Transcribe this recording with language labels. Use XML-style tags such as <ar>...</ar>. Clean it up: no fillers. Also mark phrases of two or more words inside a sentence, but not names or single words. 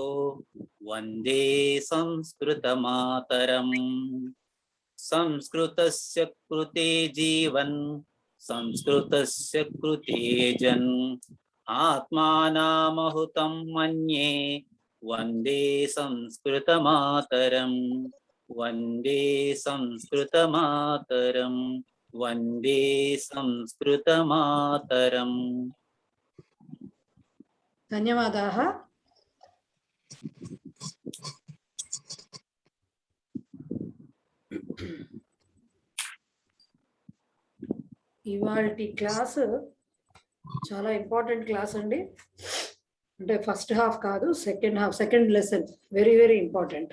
<sa>वन्दे संस्कृतमातरम् संस्कृतस्य कृते जीवन संस्कृतस्य कृते जन् आत्मानामहुतं मन्ये वन्दे संस्कृतमातरम् वन्दे संस्कृतमातरम् वन्दे संस्कृतमातरम्।</sa> <te>धन्यवादाः। ఇవాల్టి క్లాస్ చాలా</te> <en>important class</en> <te>అండి.</te> <en>అంటే first half కాదు, second lesson very very important.</en>